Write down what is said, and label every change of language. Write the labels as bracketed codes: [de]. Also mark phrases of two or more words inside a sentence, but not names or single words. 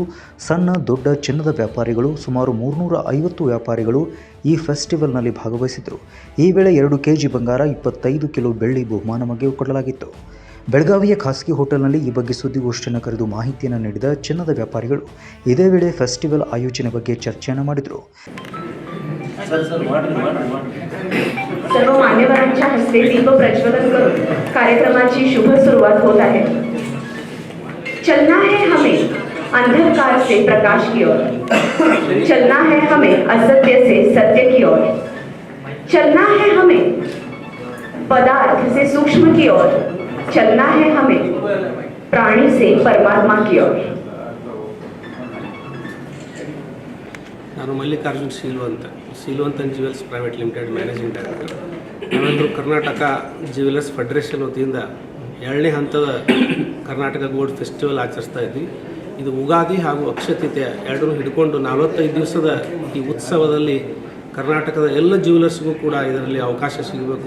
[kn] ಸಣ್ಣ ದೊಡ್ಡ ಚಿನ್ನದ ವ್ಯಾಪಾರಿಗಳು ಸುಮಾರು 350 ವ್ಯಾಪಾರಿಗಳು ಈ ಫೆಸ್ಟಿವಲ್ನಲ್ಲಿ ಭಾಗವಹಿಸಿದರು. ಈ ವೇಳೆ 2 ಕೆಜಿ ಬಂಗಾರ, 25 ಕಿಲೋ ಬೆಳ್ಳಿ ಬಹುಮಾನವಾಗಿ ಕೊಡಲಾಗಿತ್ತು. ಬೆಳಗಾವಿಯ ಖಾಸಗಿ ಹೋಟೆಲ್ನಲ್ಲಿ ಈ ಬಗ್ಗೆ ಸುದ್ದಿಗೋಷ್ಠಿಯನ್ನು ಕರೆದು ಮಾಹಿತಿಯನ್ನು ನೀಡಿದ ಚಿನ್ನದ ವ್ಯಾಪಾರಿಗಳು ಇದೇ ವೇಳೆ ಫೆಸ್ಟಿವಲ್ ಆಯೋಜನೆ ಬಗ್ಗೆ ಚರ್ಚೆಯನ್ನು ಮಾಡಿದರು. [mr] सर्व मान्यवरांच्या हस्ते दीप प्रज्वलन करून कार्यक्रमाची शुभ सुरुवात होत आहे. [hi] चलना है हमें अंधकार से प्रकाश की ओर, चलना है हमें असत्य से सत्य की ओर, चलना है हमें पदार्थ से सूक्ष्म की ओर, चलना है हमें प्राणी से परमात्मा की ओर. [kn] ನಾನು ಮಲ್ಲಿಕಾರ್ಜುನ್ ಶೀಲವಂತ ಜ್ಯುವೆಲ್ಸ್ ಪ್ರೈವೇಟ್ ಲಿಮಿಟೆಡ್ [en] managing director. [kn] ನಾವೆಲ್ಲರೂ ಕರ್ನಾಟಕ ಜ್ಯುವೆಲರ್ಸ್ ಫೆಡರೇಷನ್ ವತಿಯಿಂದ 2ನೇ ಹಂತದ ಕರ್ನಾಟಕ ಗೋಲ್ಡ್ ಫೆಸ್ಟಿವಲ್ ಆಚರಿಸ್ತಾ ಇದ್ವಿ. ಇದು ಉಗಾದಿ ಹಾಗೂ ಅಕ್ಷಯ ತೃತೀಯ ಎರಡನ್ನೂ ಹಿಡ್ಕೊಂಡು 45 ದಿವಸದ ಈ ಉತ್ಸವದಲ್ಲಿ ಕರ್ನಾಟಕದ ಎಲ್ಲ ಜ್ಯುವೆಲರ್ಸ್ಗೂ ಕೂಡ ಇದರಲ್ಲಿ ಅವಕಾಶ ಸಿಗಬೇಕು.